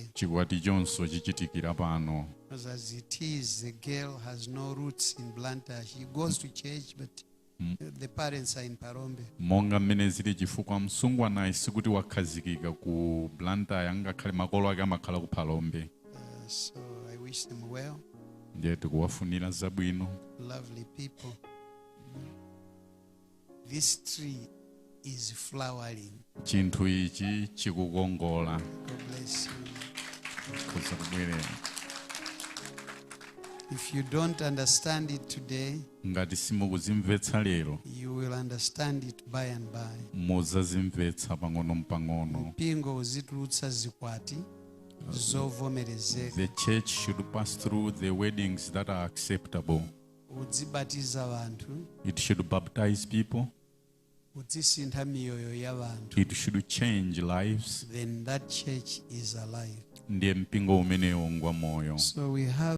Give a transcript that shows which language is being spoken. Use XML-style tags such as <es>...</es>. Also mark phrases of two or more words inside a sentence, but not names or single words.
<ny>Chikwati chonso chichitikira pano.</ny> <en>Because as it is, the girl has no roots in Blantyre. She goes to church, but the parents are in Parombe.</en> <ny>Monga mmene zili chifukwa msungwana sikuti wakhazikika ku Blantyre, ngakhale makolo ake amakhala ku Parombe.</ny> <en>So I wish them well.</en> <ny>Ndiye tikuwafunira zabwino.</ny> <en>Lovely people. This tree is flowering.</en> <ny>Chinthu ichi chikukongola.</ny> <en>God bless you.</en> <ny>Kuzakubwerera.</ny> <en>If you don't understand it today,</en> <ny>ngati simukuzimvetsa lero,</ny> <en>you will understand it by and by.</en> <ny>muzazimvetsa pang'ono-pang'ono. Mpingo uzitulutsa zikwati zovomerezeka.</ny> <en>The church should pass through the weddings that are acceptable.</en> <ny>Udzibatiza abantu.</ny> <en>It should baptize people.</en> <ny>Udzisintha miyoyo y'abantu.</ny> <en>It should change lives. Then that church is alive.</en> <ny>Ndiye mpingo umenewo ngwa moyo.</ny> <en>So we have</en>